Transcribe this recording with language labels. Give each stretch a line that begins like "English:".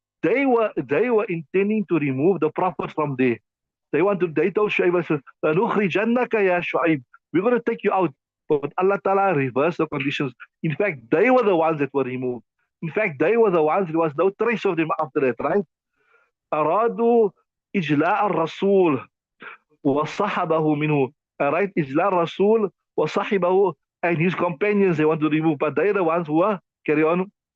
English: They were intending to remove the Prophet from there. They told Shu'aib,
Arabic: لَنُخْرِجَنَّكَ يَا
English: Shu'aib. We're going to take you out. But Allah Ta'ala reversed the conditions. In fact, they were the ones that were removed. In fact, they were the ones, there was no trace of them after that, right?
Arabic: أرادوا إجلاء الرسول وصحبه منه.
English: Right?
Arabic: إجلاء الرسول وصحبه,
English: and his companions they want to remove, but they are the ones who are, carry on.